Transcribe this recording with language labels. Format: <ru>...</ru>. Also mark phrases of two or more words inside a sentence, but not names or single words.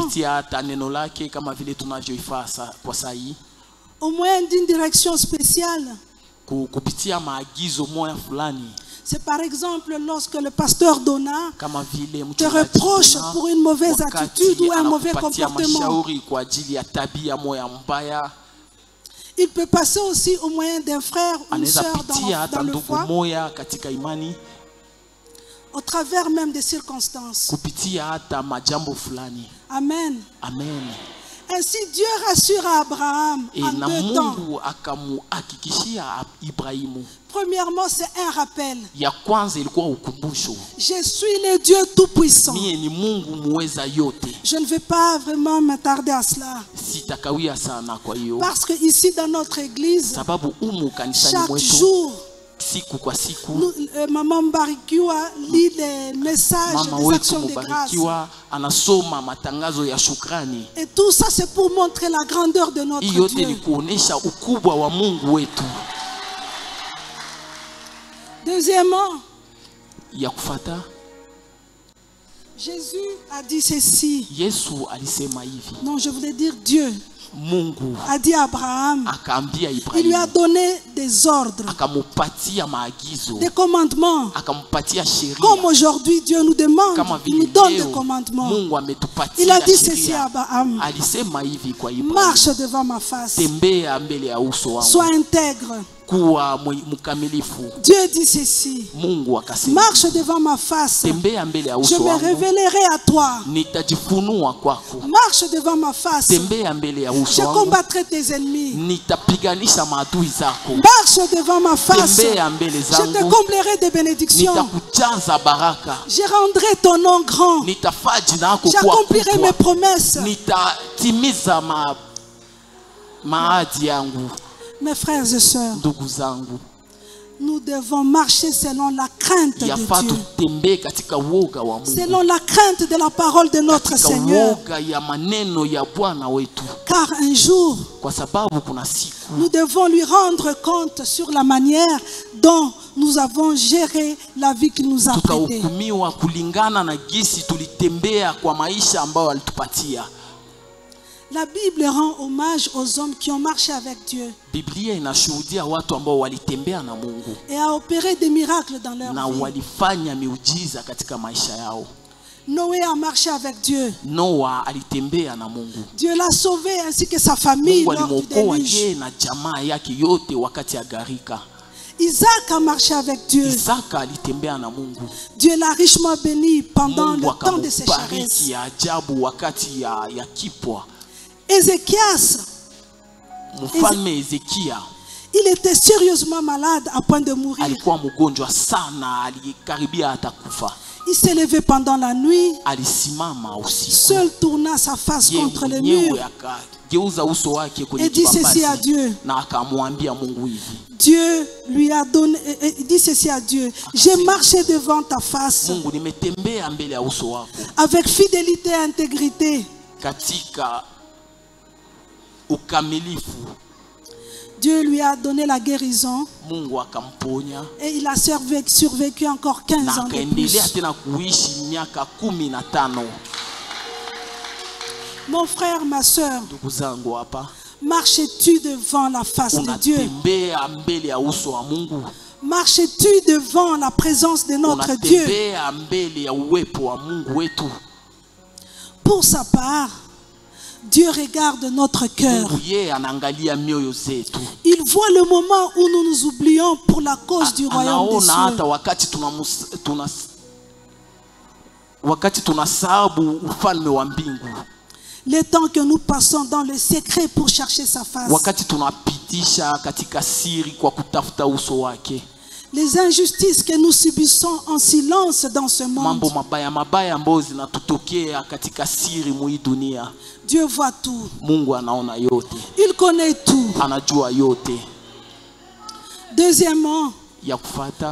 <sw>Kupitia hata neno lake kama vile tunavyoifanya kwa saa hii.</sw> <fr>Au moyen d'une direction spéciale.</fr> <sw>Kupitia maagizo moya fulani.</sw> <fr>C'est par exemple lorsque le pasteur Donna</fr> <sw>Kama vile</sw> <fr>te reproche pour une mauvaise attitude ou un mauvais comportement.</fr> <sw>Mashauri kwa ajili ya tabia moya mbaya.</sw> <fr>Il peut passer aussi au moyen d'un frère ou une</fr> <sw>Anaweza</sw> <fr>sœur</fr> <sw>pitia hata</sw> <fr>dans le</fr> <sw>ndugu</sw> <fr>foi,</fr> <sw>moya katika imani.</sw> <fr>au travers même des circonstances.</fr> <sw>Kupitia hata majambo fulani. Amen. Amen.</sw> <fr>Ainsi Dieu rassure à Abraham en</fr> <sw>Na</sw> <fr>deux temps.</fr> <sw>Mungu akamuhakikishia Ibrahimu.</sw> <fr>Premièrement, c'est un rappel.</fr> <sw>Ya kwanza ilikuwa ukumbusho.</sw> <fr>Je suis le Dieu tout-puissant.</fr> <sw>Mie ni Mungu muweza yote.</sw> <fr>Je ne vais pas vraiment m'attarder à cela.</fr> <sw>Sitakawia sana kwa hiyo.</sw> <fr>Parce que ici dans notre église,</fr> <sw>Sababu umu kanisani</sw> <fr>chaque</fr> <sw>mwetu</sw> <fr>jour,</fr> <sw>siku kwa siku</sw> <fr>Maman Mbarikiwa lit les messages,</fr> <sw>mama</sw> <fr>les</fr> <sw>wetu</sw> <fr>actions de grâce.</fr> <sw>Mubarikiwa anasoma matangazo ya shukrani.</sw> <fr>Et tout ça, c'est pour montrer la grandeur de notre</fr> <sw>Hiyo yote ni</sw> <fr>Dieu.</fr> <sw>kuonesha ukubwa wa Mungu wetu.</sw> <fr>Deuxièmement,</fr> <sw>Ya kufata,</sw> <fr>Jésus a dit ceci.</fr> <sw>Yesu alisema hivi.</sw> <fr>Non, je voulais dire Dieu</fr> <sw>Mungu</sw> <fr>a dit à Abraham,</fr> <sw>akaambia</sw> <fr>il lui a</fr> <sw>Ibrahimu,</sw> <fr>donné des ordres,</fr> <sw>akamupatia maagizo,</sw> <fr>des commandements.</fr> <sw>akamupatia sheria.</sw> <fr>Comme aujourd'hui Dieu nous demande,</fr> <sw>Kama</sw> <fr>il nous</fr> <sw>vile</sw> <fr>donne des</fr> <sw>leo</sw> <fr>commandements.</fr> <sw>Mungu</sw> <fr>Il a</fr> <sw>ametupatia</sw> <fr>dit ceci à</fr> <sw>sheria.</sw> <fr>Abraham,</fr> <sw>Alisema hivi kwa Ibrahimu,</sw> <fr>marche devant ma face,</fr> <sw>tembea mbele ya uso wangu,</sw> <fr>sois intègre.</fr> <sw>kuwa mkamilifu.</sw> <fr>Dieu dit ceci,</fr> <sw>Mungu akasema,</sw> <fr>marche devant ma face,</fr> <sw>tembea mbele ya</sw> <fr>je</fr> <sw>uso</sw> <fr>me</fr> <sw>wangu,</sw> <fr>révélerai à toi.</fr> <sw>nitajifunua kwako.</sw> <fr>Marche devant ma face,</fr> <sw>Tembea mbele ya uso</sw> <fr>je</fr> <sw>wangu,</sw> <fr>combattrai tes ennemis.</fr> <sw>nitapiganisha maadui zako.</sw> <fr>Marche devant ma face,</fr> <sw>Tembea mbele</sw> <fr>je te</fr> <sw>zangu,</sw> <fr>comblerai de bénédictions.</fr> <sw>nitakujaza baraka.</sw> <fr>Je rendrai ton nom grand.</fr> <sw>Nitafaa jina lako kuwa</sw> <fr>J'accomplirai mes</fr> <sw>kubwa.</sw> <fr>promesses.</fr> <sw>Nitatimiza maadi yangu.</sw> <fr>Mes frères et sœurs,</fr> <sw>Ndugu zangu,</sw> <fr>nous devons marcher selon la crainte de</fr> <sw>yafaa</sw> <fr>Dieu.</fr> <sw>tutembee katika woga wa Mungu,</sw> <fr>Selon la crainte de la parole de notre</fr> <sw>katika</sw> <fr>Seigneur.</fr> <sw>woga ya maneno ya Bwana wetu,</sw> <fr>Car un jour,</fr> <sw>kwa sababu kuna siku</sw> <fr>nous devons lui rendre compte sur la manière dont nous avons géré la vie qu'il nous a prêtée.</fr> <sw>tutahukumiwa kulingana na gisi tulitembea kwa maisha ambayo alitupatia.</sw> <fr>La Bible rend hommage aux hommes qui ont marché avec Dieu</fr> <sw>Biblia inashuhudia watu ambao walitembea na Mungu</sw> <fr>et a opéré des miracles dans leur</fr> <sw>na</sw> <fr>vie.</fr> <sw>walifanya miujiza katika maisha yao.</sw> <fr>Noé a marché avec Dieu.</fr> <sw>Noa alitembea na Mungu.</sw> <fr>Dieu l'a sauvé ainsi que sa famille</fr> <sw>Mungu</sw> <fr>lors du</fr> <sw>alimwokoa</sw> <fr>déluge.</fr> <sw>yeye na jamaa yake yote wakati ya gharika.</sw> <fr>Isaac a marché avec Dieu.</fr> <sw>Isaka alitembea na Mungu.</sw> <fr>Dieu l'a richement béni pendant</fr> <sw>Mungu</sw> <fr>le temps de sécheresse.</fr> <sw>akamubariki ya ajabu wakati ya kipwa.</sw> <fr>Ézéchias,</fr> <sw>Mfalme Ezekia</sw> <fr>il était sérieusement malade à point de mourir.</fr> <sw>alikuwa mgonjwa sana, alikaribia atakufa.</sw> <fr>Il s'est levé pendant la nuit,</fr> <sw>Alisimama usiku.</sw> <fr>seul tourna sa face</fr> <sw>Yeye</sw> <fr>contre le</fr> <sw>mwenyewe</sw> <fr>mur</fr> <sw>akageuza uso wake kwenye</sw> <fr>et dit ceci à</fr> <sw>kibambazi</sw> <fr>Dieu.</fr> <sw>na akamwambia Mungu hivi.</sw> <fr>Dieu lui a donné, il dit ceci à Dieu. J'ai marché devant ta face</fr> <sw>Mungu, nimetembea mbele ya uso wako</sw> <fr>avec fidélité et intégrité.</fr> <sw>katika ukamilifu.</sw> <fr>Dieu lui a donné la guérison</fr> <sw>Mungu akamponya</sw> <fr>et il a survécu encore 15</fr> <sw>na</sw> <fr>ans de plus.</fr> <sw>akaendelea tena kuishi miaka 15.</sw> <fr>Mon frère, ma soeur,</fr> <sw>Ndugu zangu hapa,</sw> <fr>marches-tu devant la face de Dieu?</fr> <sw>unatembea mbele ya uso wa Mungu?</sw> <fr>Marches-tu devant la présence de notre Dieu?</fr> <sw>Unatembea mbele ya uwepo wa Mungu wetu?</sw> <fr>Pour sa part, Dieu regarde notre cœur.</fr> <sw>Mungu yeye anaangalia mioyo zetu.</sw> <fr>Il voit le moment où nous nous oublions pour la cause du royaume des</fr> <sw>Anaona hata</sw> <fr>cieux.</fr> <sw>wakati tunasahabu ufalme wa mbingu.</sw> <fr>Les temps que nous passons dans le secret pour chercher sa face.</fr> <sw>Wakati tunapitisha katika siri kwa kutafuta uso wake.</sw> <fr>Les injustices que nous subissons en silence dans ce monde.</fr> <sw>Mambo mabaya ambayo zinatutokea katika siri mwi dunia.</sw> <fr>Dieu voit tout.</fr> <sw>Mungu anaona yote.</sw> <fr>Il connaît tout.</fr> <sw>Anajua yote.</sw> <fr>Deuxièmement,</fr> <sw>Ya kufata</sw>